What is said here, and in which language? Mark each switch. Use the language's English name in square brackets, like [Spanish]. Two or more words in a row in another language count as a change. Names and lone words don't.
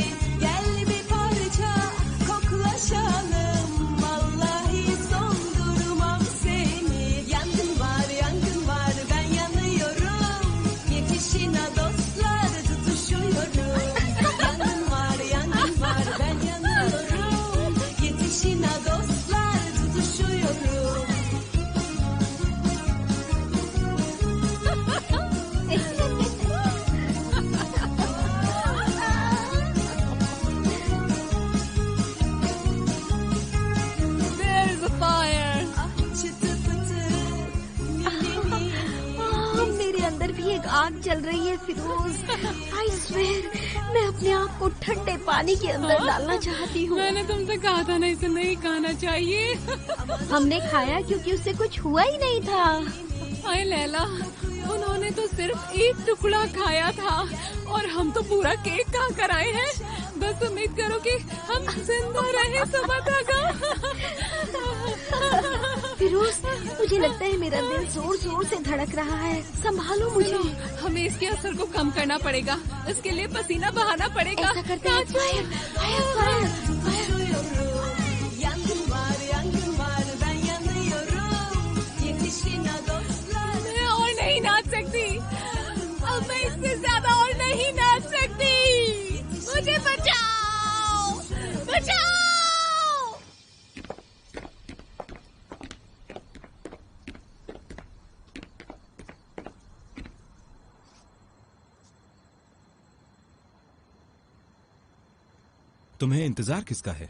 [Turkish] Gel bir parça koklaşalım, vallahi sondurmam seni. Yangın var ben yanıyorum, yetişin ha dostlar tutuşuyorum. Yangın var ben yanıyorum, yetişin ha dostlar tutuşuyorum. [English] There's a fire. [Turkish] Çıtı pıtı, mini mini. [Hindi] मेरे अंदर भी एक आग जल रही है फिरोज। [English] I swear [Hindi] मैं अपने आप को ठंडे पानी के अंदर डालना चाहती हूँ। मैंने तुमसे कहा था ना इसे नहीं खाना चाहिए। हमने खाया क्योंकि उससे कुछ हुआ ही नहीं था। हाय लैला, उन्होंने तो सिर्फ एक टुकड़ा खाया था और हम तो पूरा केक खा कर आए हैं। बस उम्मीद करो कि हम जिंदा रहे सुबह तक। फिरोज मुझे लगता है मेरा दिल जोर जोर से धड़क रहा है, संभालो मुझे। हमें इसके असर को कम करना पड़ेगा, इसके लिए पसीना बहाना पड़ेगा। ऐसा करते हैं, [English] fire fire fire [Turkish] Yangın var ben yanıyorum, yetişin ha dostlar. [Hindi] मैं और नहीं नाच सकती, अब मैं इससे ज्यादा और नहीं नाच सकती। मुझे बचाओ, बचाओ। तुम्हें इंतजार किसका है?